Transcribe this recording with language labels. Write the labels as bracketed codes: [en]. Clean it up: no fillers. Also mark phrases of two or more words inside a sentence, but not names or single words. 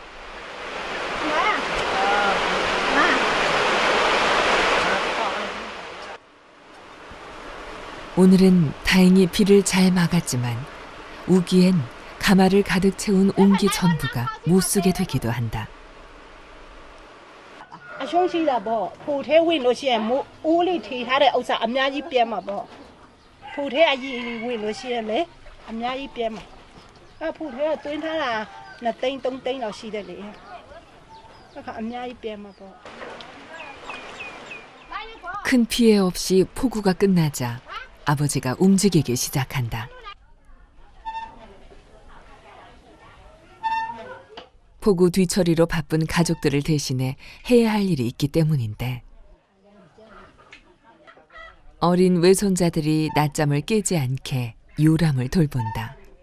[ko] 오늘은 다행히 비를 잘 막았지만 우기엔 가마를 가득 채운 옹기 전부가 못 쓰게 되기도 한다. [my] အရှုံးရှိတာပေါ့ဖိုထဲဝင်လို့ရှိရင်မိုးအိုးလေးထေထားတဲ့ဥစ္စာအများကြီးပြဲမှာပေါ့ဖိုထဲအကြီးဝင်လို့ရှိရင်လေအများကြီးပြဲမှာဖိုထဲကတွင်းထားတာ2သိန်း3သိန်းလောက်ရှိတယ်လေအခါအများကြီးပြဲမှာပေါ့ [ko] 큰 피해 없이 폭우가 끝나자 아버지가 움직이기 시작한다. 폭우 뒤처리로 바쁜 가족들을 대신해 해야 할 일이 있기 때문인데 어린 외손자들이 낮잠을 깨지 않게 요람을 돌본다.